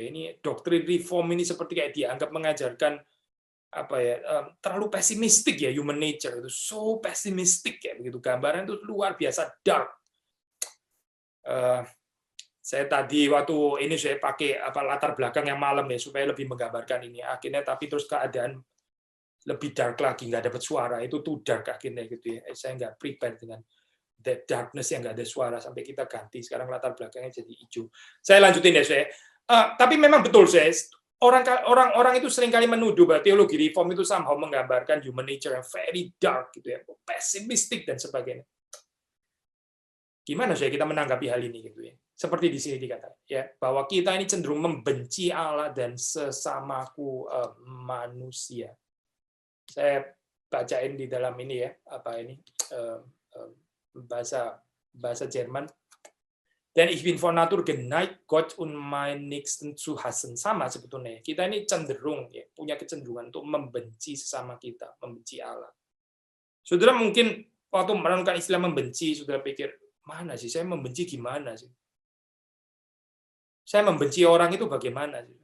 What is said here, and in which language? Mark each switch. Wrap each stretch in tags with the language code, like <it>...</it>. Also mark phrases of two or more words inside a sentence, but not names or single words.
<id>Ini doktrin reform ini seperti kayak dianggap mengajarkan apa ya, terlalu pesimistik ya,</id> <en>human nature</en> <id>itu so pesimistik ya begitu, gambaran itu luar biasa dark. Saya tadi waktu ini saya pakai latar belakang yang malam ya supaya lebih menggambarkan ini, akhirnya tapi terus keadaan lebih dark lagi, nggak dapat suara, itu</id> <en>too dark</en> <id>akhirnya gitu ya. Saya nggak prepare dengan</id> <en>that darkness</en> <id>yang nggak ada suara, sampai kita ganti sekarang latar belakangnya jadi hijau. Saya lanjutin ya saya. Tapi memang betul saya, orang itu seringkali menuduh bahwa teologi reform itu somehow menggambarkan</id> <en>human nature</en> <id>yang</id> <en>very dark</en> <id>gitu ya, pesimistik dan sebagainya. Gimana saya kita menanggapi hal ini gitu ya? Seperti di sini dikatakan ya, bahwa kita ini cenderung membenci Allah dan sesamaku manusia. Saya bacain di dalam ini ya, apa ini bahasa Jerman.</id> <de>Dan ich bin von Natur geneigt, Gott und mein Nächsten zu hassen.</de> <id>Sama sebetulnya. Kita ini cenderung ya, punya kecenderungan untuk membenci sesama kita, membenci Allah. Saudara mungkin waktu merenungkan istilah membenci, saudara pikir, mana sih saya membenci gimana sih? Saya membenci orang itu bagaimana sih?</id>